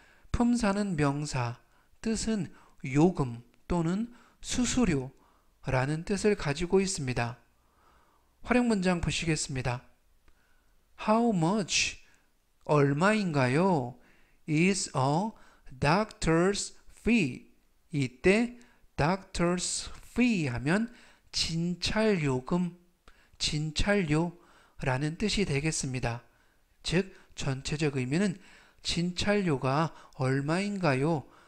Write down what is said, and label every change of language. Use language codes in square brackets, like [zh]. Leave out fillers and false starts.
[ko] 품사는 명사, 뜻은 요금 또는 수수료라는 뜻을 가지고 있습니다. 활용 문장 보시겠습니다. [en] How much, [ko] 얼마인가요? [en] is a doctor's fee. [ko] 이때 doctor's fee 하면 진찰요금, 진찰료라는 뜻이 되겠습니다. 즉, 전체적 의미는 진찰료가 얼마인가요?